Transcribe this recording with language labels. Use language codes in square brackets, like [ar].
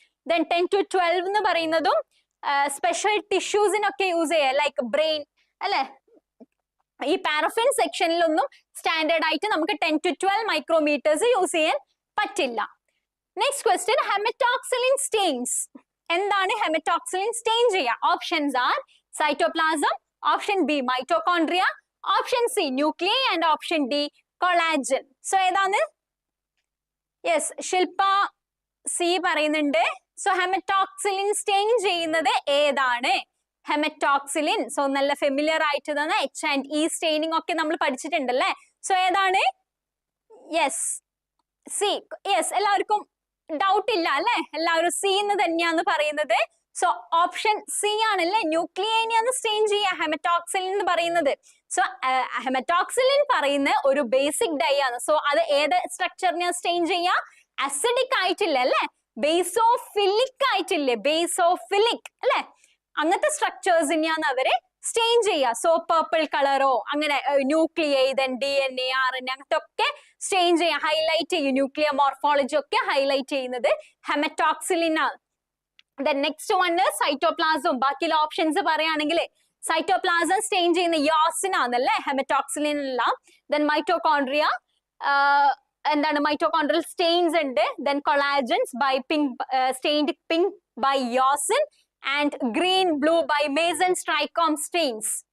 [ml] Then 10 to 12 എന്ന് പറയുന്നതും special ടിഷ്യൂസിനൊക്കെ use ചെയ്യുക, ലൈക്ക് ബ്രെയിൻ അല്ലെ? ഈ പാരഫിൻ സെക്ഷനിലൊന്നും സ്റ്റാൻഡേർഡ് ആയിട്ട് നമുക്ക് 10 to 12 micrometers യൂസ് ചെയ്യാൻ പറ്റില്ല. Next question, haematoxylin Staines. എന്താണ് ഹെമറ്റോക്സിലിൻ സ്റ്റെയിൻ ചെയ്യുക? [en] Options are cytoplasm, option B mitochondria, option C nuclei and option D collagen. [ml] So ഏതാണ്? യെസ്, ശില്പ സി പറയുന്നുണ്ട്. സോ ഹെമറ്റോക്സിലിൻ സ്റ്റെയിൻ ചെയ്യുന്നത് ഏതാണ്? ഹെമറ്റോക്സിലിൻ. സോ നല്ല ഫെമിലിയർ ആയിട്ട് തന്നെ H&E സ്റ്റെയിനിങ് ഒക്കെ നമ്മൾ പഠിച്ചിട്ടുണ്ടല്ലേ? സോ ഏതാണ്? Yes, C. യെസ്, എല്ലാവർക്കും ഡൗട്ട് ഇല്ല അല്ലെ? എല്ലാവരും സി എന്ന് തന്നെയാന്ന് പറയുന്നത്. സോ ഓപ്ഷൻ സി ആണല്ലേ? ന്യൂക്ലിയൈനെയാണ് സ്റ്റെയിൻ ചെയ്യുക ഹെമറ്റോക്സിലിൻ എന്ന് പറയുന്നത്. സോ ഹെമറ്റോക്സിലിൻ പറയുന്ന ഒരു ബേസിക് ഡൈ ആണ്. സോ അത് ഏത് സ്ട്രക്ചറിനെയാണ് സ്റ്റെയിൻ ചെയ്യുക? അസിഡിക് ആയിട്ടില്ല അല്ലെ? ബേസോഫിലിക് ആയിട്ടില്ലേ? ബേസോഫിലിക് അല്ലെ? അങ്ങനത്തെ സ്ട്രക്ചേഴ്സിനെയാണ് അവര് സ്റ്റെയിൻ ചെയ്യുക. സോ പർപ്പിൾ കളറോ അങ്ങനെ ന്യൂക്ലിയൈ, ദെൻ DNA, RNA അങ്ങനത്തെ ഒക്കെ സ്റ്റെയിൻ ചെയ്യുക, ഹൈലൈറ്റ് ചെയ്യും. ന്യൂക്ലിയർ മോർഫോളജി ഒക്കെ ഹൈലൈറ്റ് ചെയ്യുന്നത് ഹെമറ്റോക്സിലിൻ ആണ്. [en] The next one is cytoplasm. [ml] ബാക്കിയുള്ള ഓപ്ഷൻസ് പറയുകയാണെങ്കിൽ സൈറ്റോപ്ലാസം സ്റ്റെയിൻ ചെയ്യുന്ന യോസിൻ ആണല്ലേ? ഹെമറ്റോക്സിലിൻ അല്ല. ദെൻ മൈറ്റോകോൺട്രിയ, എന്താണ്? മൈറ്റോകോൺട്രിയൽ സ്റ്റെയിൻസ് ഉണ്ട്. [en] Then collagens by pink, stained pink by eosin and green blue by Masson trichrome stains.